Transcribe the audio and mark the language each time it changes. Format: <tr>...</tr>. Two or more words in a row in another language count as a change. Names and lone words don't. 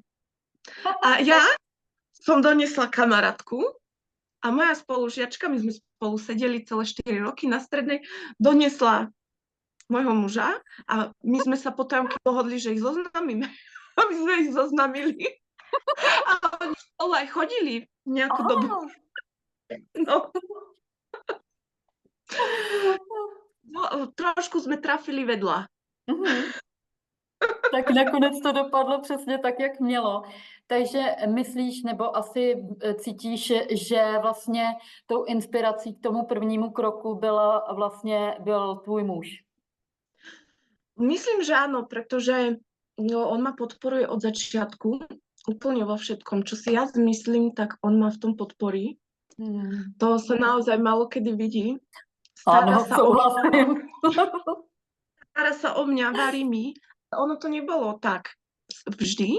<sk>A ja som doniesla kamarátku a moja spolužiačka, my sme spolu sedeli celé 4 roky na strednej, doniesla môjho muža a my sme sa potom dohodli, že ich zoznámime. A my sme ich zoznámili. A oni spolu aj chodili nejakú dobu. No. No, trošku sme trafili vedľa.</sk> <cs>Tak nakonec to dopadlo přesně tak, jak mělo. Takže myslíš, nebo asi cítíš, že vlastně tou inspirací k tomu prvnímu kroku byl tvůj muž?</cs> <sk>Myslím, že áno, pretože on ma podporuje od začiatku, úplne vo všetkom. Čo si ja zmyslím, tak on ma v tom podporí. To sa naozaj málo kedy vidí. Áno, súhlasím. Stará sa o mňa, varí mi. Ono to nebolo tak vždy.</sk>